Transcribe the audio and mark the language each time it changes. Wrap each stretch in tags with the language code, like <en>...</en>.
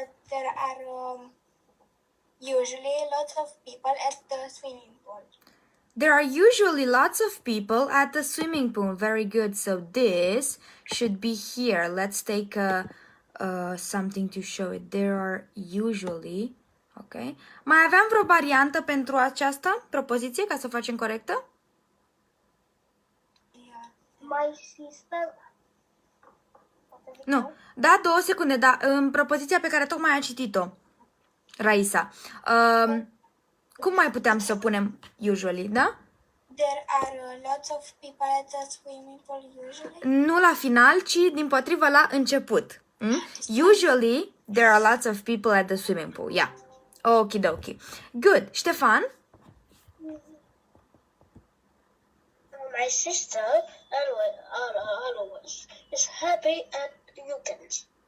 <en>There are usually lots of people at the swimming pool. There are usually lots of people at the swimming pool. Very good. So this should be here. Let's take something to show it. There are usually. Okay.</en> <ro>Mai aveam vreo variantă pentru această propoziție ca să o facem corectă?</ro> <en>My sister.</en> <ro>Nu. Da, 2 secunde, da. În propoziția pe care tocmai a citit-o, Raisa. Cum mai puteam să o punem usually, da?</ro> <en>There are lots of people at the swimming pool usually.</en> <ro>Nu la final, ci dimpotrivă la început.</ro> <en>Usually, there are lots of people at the swimming pool. Yeah. Okidoki. Good. Ștefan? My sister always is happy at weekends.</en>